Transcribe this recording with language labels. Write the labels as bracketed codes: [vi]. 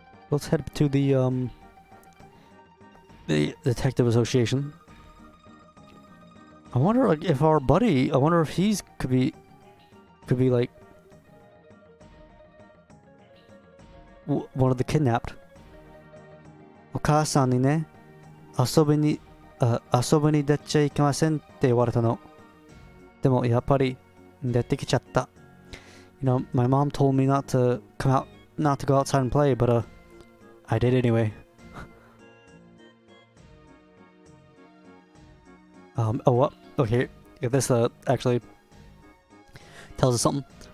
[en] Let's head to the detective association. I wonder, like, if our buddy. I wonder if he's could be like one of the kidnapped. [ja] お母さんにね、遊びに出ちゃいけませんって言われたの。でもやっぱり出てきちゃった。 [en] You know, my mom told me not to go outside and play, but I did anyway. Oh, what? Okay, this actually tells us something.